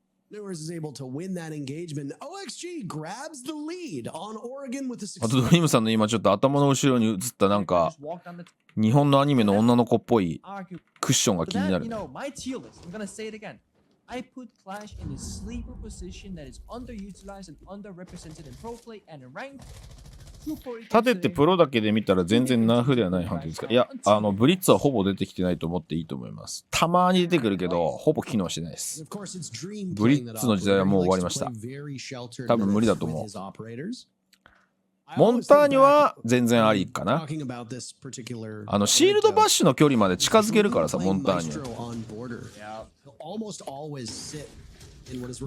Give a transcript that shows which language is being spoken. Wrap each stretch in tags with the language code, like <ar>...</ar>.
<en>Newers is able to win that engagement. OXG grabs the lead on Oregon with a</en> <ja>あとドリームさんの今ちょっと頭の後ろに映ったなんか日本のアニメの女の子っぽいクッションが気になるね。</ja> <en>My tier list. I'm gonna say it again. I put Clash in a sleeper position that is underutilized and underrepresented in pro play and in ranked.</en> <ja>立ててプロだけで見たら全然ナーフではない判定ですか。いや、ブリッツはほぼ出てきてないと思っていいと思います。たまに出てくるけど、ほぼ機能してないです。ブリッツの時代はもう終わりました。多分無理だと思う。モンターニュは全然ありかな。シールドバッシュの距離まで近づけるからさ、モンターニュ。</ja>